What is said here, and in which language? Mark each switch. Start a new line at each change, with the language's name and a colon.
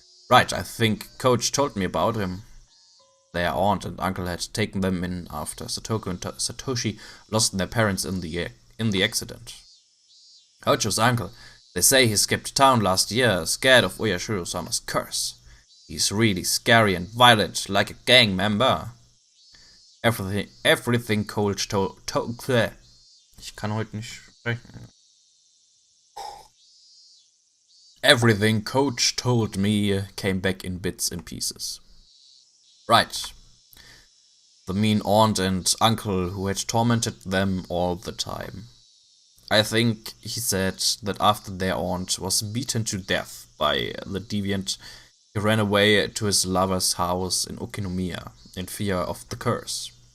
English: Right, I think Coach told me about him. Their aunt and uncle had taken them in after Satoko and Satoshi lost their parents in the accident. Hojo's uncle. They say he skipped town last year, scared of Oyashiro-sama's curse. He's really scary and violent, like a gang member. Everything Coach told...
German: Ich kann heute nicht sprechen.
English: Everything Coach told me came back in bits and pieces. Right. The mean aunt and uncle who had tormented them all the time. I think he said that after their aunt was beaten to death by the deviant, he ran away to his lover's house in Okinomiya in fear of the curse.